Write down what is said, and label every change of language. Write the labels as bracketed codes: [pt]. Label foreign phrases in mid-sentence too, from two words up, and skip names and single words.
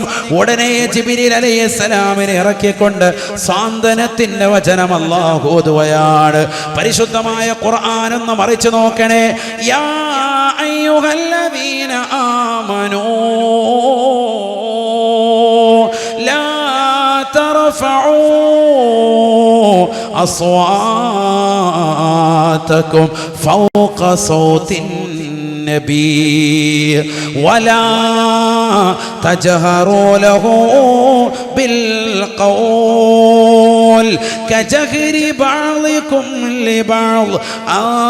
[ml] ഉടനെ ജിബ്രീൽ അലൈഹിസ്സലാമിനെ ഇറക്കിക്കൊണ്ട് സാന്ത്വനത്തിന്റെ വചനം അല്ലാഹു ഓതുകയാണ്. പരിശുദ്ധമായ ഖുർആൻ ഒന്ന് മറിച്ചു നോക്കണേ. [ar] يا أيها الذين آمنوا لا ترفعوا أصواتكم فوق صوت النبي ولا تجهروا له بالقول كجهر بعضكم لبعض أن